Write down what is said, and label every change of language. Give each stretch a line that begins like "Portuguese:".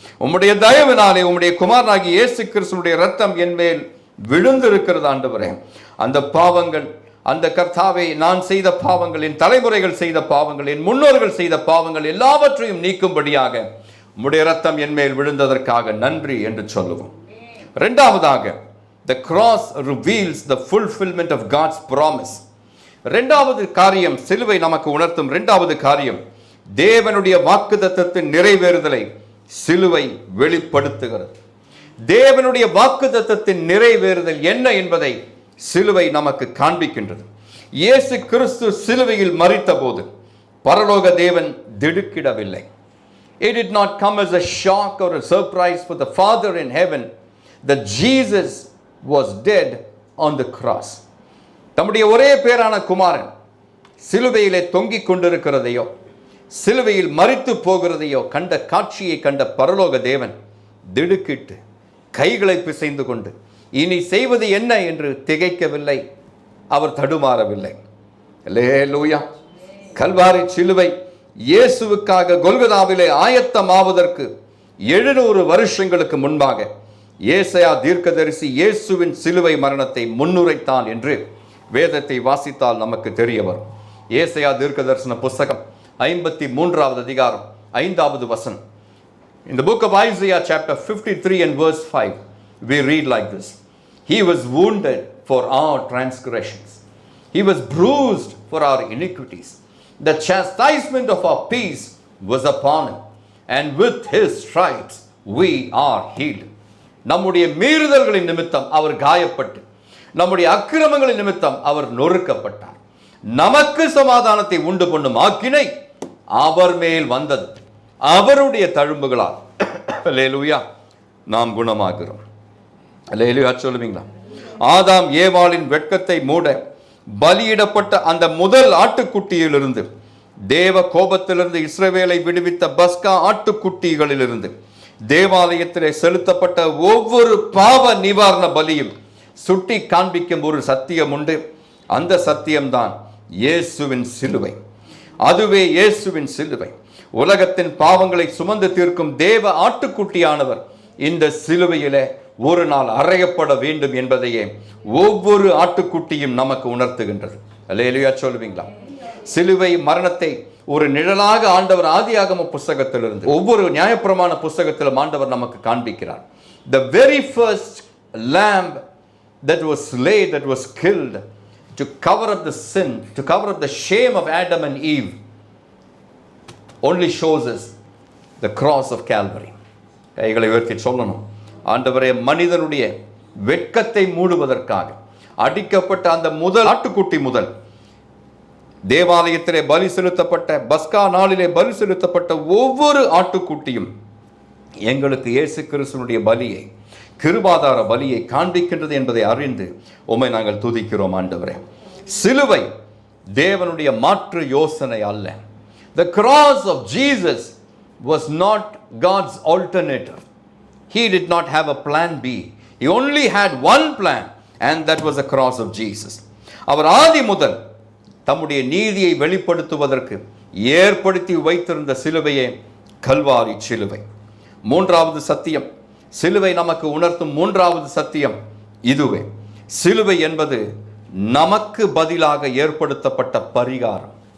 Tamil: உம்முடைய தயவினாலே உம்முடைய குமாரனாகிய இயேசு கிறிஸ்துவுடைய ரத்தம் என் மேல் விழுந்திருக்கிறது ஆண்டவரே. அந்த பாவங்கள், அந்த கர்த்தாவை நான் செய்த பாவங்கள், என் தலைமுறைகள் செய்த பாவங்கள், என் முன்னோர்கள் செய்த பாவங்கள் எல்லாவற்றையும் நீக்கும்படியாக உம்முடைய ரத்தம் என் மேல் விழுந்ததற்காக நன்றி என்று சொல்லுவோம். இரண்டாவதாக,
English: the cross reveals the fulfillment of God's promise.
Tamil: இரண்டாவது காரியம், சிலுவை நமக்கு உணர்த்தும் இரண்டாவது காரியம், தேவனுடைய வாக்குத்தத்தத்தின் நிறைவேறுதலை சிலுவை வெளிப்படுத்துகிறது. தேவனுடைய வாக்குத்தத்தத்தின் நிறைவேறுதல் என்ன என்பதை சிலுவை நமக்கு காண்பிக்கின்றது. இயேசு கிறிஸ்து சிலுவையில் மரித்த போது பரலோக தேவன் திடுக்கிடவில்லை.
English: It did not come as a shock or a surprise for the Father in heaven that Jesus was dead on the cross.
Tamil: தம்முடைய ஒரே பேரான குமாரன் சிலுவையிலே தொங்கிக் கொண்டிருக்கிறதையோ, சிலுவையில் மரித்து போகிறதையோ கண்ட காட்சியை கண்ட பரலோக தேவன் திடுக்கிட்டு கைகளை பிசைந்து கொண்டு இனி செய்வது என்ன என்று திகைக்கவில்லை. அவர் தடுமாறவில்லை. அல்லேலூயா. கல்வாரி சிலுவை இயேசுவுக்காக கொல்கதாவிலே ஆயத்தமாவதற்கு 700 வருஷங்களுக்கு முன்பாக ஏசாயா தீர்க்கதரிசி இயேசுவின் சிலுவை மரணத்தை முன்னுரைத்தான் என்று வேதத்தை வாசித்தால் நமக்கு தெரிய வரும். ஏசாயா தீர்க்கதரிசன புஸ்தகம் 53வது அதிகாரம் 5வது வசனம்.
English: In the book of Isaiah chapter 53 and verse 5, we read like this: He was wounded for our transgressions, He was bruised for our iniquities. The chastisement of our peace was upon Him, and with His stripes we are healed.
Tamil: நம்முடைய மீறுதல்களின் நிமித்தம் அவர் காயப்பட்டு, நம்முடைய அக்கிரமங்களின் நிமித்தம் அவர் நொறுக்கப்பட்டார். நமக்கு சமாதானத்தை உண்டு பண்ணும் ஆக்கினை அவர் மேல் வந்தது. அவருடைய தழும்புகளால் அல்லேலூயா நாம் குணமாகிறோம். அல்லேலூயா சொல்லுவீங்களா? ஆதாம் ஏவாளின் வெட்கத்தை மூட பலியிடப்பட்ட அந்த முதல் ஆட்டுக்குட்டியிலிருந்து, தேவ கோபத்திலிருந்து இஸ்ரவேலை விடுவித்த பஸ்கா ஆட்டுக்குட்டிகளிலிருந்து, தேவாலயத்திலே செலுத்தப்பட்ட ஒவ்வொரு பாவ நிவாரண பலியும் சுட்டி காண்பிக்கும் ஒரு சத்தியம் உண்டு. அந்த சத்தியம்தான் இயேசுவின் சிலுவை. அதுவே இயேசுவின் சிலுவை. உலகத்தின் பாவங்களை சுமந்து தீர்க்கும் தேவ ஆட்டுக்குட்டியானவர் இந்த சிலுவையிலே ஒரு நாள் அறையப்பட வேண்டும் என்பதையே ஒவ்வொரு ஆட்டுக்குட்டியும் நமக்கு உணர்த்துகின்றது. அல்லேலூயா சொல்லுவீங்களா? சிலுவை மரணத்தை ஒரு நிழலாக ஆண்டவர் ஆதியாகம புஸ்தகத்திலிருந்து ஒவ்வொரு நியாயப்பிரமாண புஸ்தகத்திலும் ஆண்டவர் நமக்கு காண்பிக்கிறார்.
English: The very first lamb that was slain, that was killed to cover up the sin, to cover up the shame of Adam and Eve, only shows us the cross of Calvary.
Tamil: கைகளை உயர்த்தி சொல்லணும், ஆண்டவரே, மனிதனுடைய வெட்கத்தை மூடுவதற்காக அடிக்கப்பட்ட அந்த முதல் ஆட்டுக்குட்டி முதல் தேவாலயத்திலே பலி செலுத்தப்பட்ட, பஸ்கா நாளிலே பலி செலுத்தப்பட்ட ஒவ்வொரு ஆட்டுக்குட்டியும் எங்களுக்கு இயேசு கிறிஸ்துவினுடைய பலியை, கிருபாதார பலியை காண்பிக்கின்றது என்பதை அறிந்து உம்மை நாங்கள் துதிக்கிறோம் ஆண்டவரே. சிலுவை தேவனுடைய மாற்று யோசனை அல்ல.
English: The cross of Jesus was not God's alternative. He did not have a plan B. He only had one plan, and that was the cross of Jesus.
Tamil: அவர் ஆதி முதல் தம்முடைய நீதியை வெளிப்படுத்துவதற்கு ஏற்படுத்தி வைத்திருந்த சிலுவையே கல்வாரி சிலுவை. மூன்றாவது சத்தியம், சிலுவை நமக்கு உணர்த்தும் மூன்றாவது சத்தியம் இதுவே. சிலுவை என்பது நமக்கு பதிலாக ஏற்படுத்தப்பட்ட பரிகாரம்.